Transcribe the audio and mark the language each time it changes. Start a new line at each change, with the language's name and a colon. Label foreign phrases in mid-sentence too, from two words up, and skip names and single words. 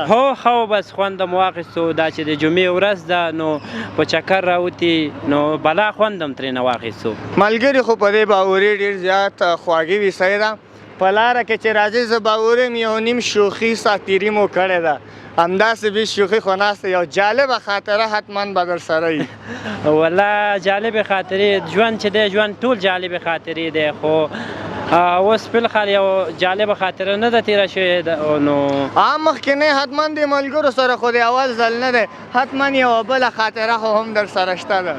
Pashto: هو خو بس خوند مو واخیستو دا چې د جمعې ورځ ده نو په چکر راوتي نو بلا خوند هم ترېنه واخیستو ملګري خو په دې باورې ډېر زیات خواږه وي صحیح ده په لاره کې چې راځئ زه باورې م یو نیم شوخي ساتیري مو کړې ده همداسې بې شوخي خو ناسته یو جالبه خاطره حتما به در سره وي والله جالبې خاطرې ژوند چې دی ژوند ټول جالبې خاطرې دی خو اوس فلحال یو جالبه خاطره نه ده تېره شوې نو مخکې حتما د ملګرو سره خو د اول ځل نه دی حتما یوه بله خاطره خو هم در سره شته ده